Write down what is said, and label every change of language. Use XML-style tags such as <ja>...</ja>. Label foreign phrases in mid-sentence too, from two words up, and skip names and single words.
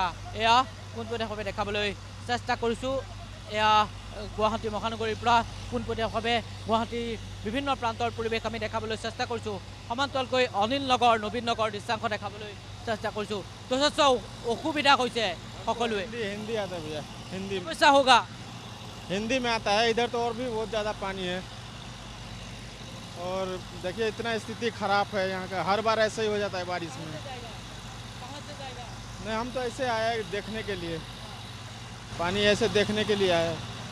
<as>এয়া পোনপটীয়াভাৱে দেখাবলৈ চেষ্টা কৰিছোঁ। এয়া গুৱাহাটী মহানগৰীৰ পৰা পোনপটীয়াভাৱে গুৱাহাটীৰ বিভিন্ন প্ৰান্তৰ পৰিৱেশ আমি দেখাবলৈ চেষ্টা কৰিছোঁ। সমান্তৰালকৈ অনিল নগৰ নবীন নগৰ দৃশ্যাংশ দেখাবলৈ চেষ্টা কৰিছোঁ। যথেষ্ট অসুবিধা হৈছে সকলোৱে।</as> <hi>हिंदी आता है भैया, हिंदी समस्या होगा, हिंदी में आता है। इधर तो और भी बहुत ज़्यादा पानी है। और देखिए इतना स्थिति खराब है यहाँ का, हर बार ऐसा ही हो जाता है बारिश में। नहीं, हम तो ऐसे आए हैं देखने के लिए, पानी ऐसे देखने के लिए आए।</hi>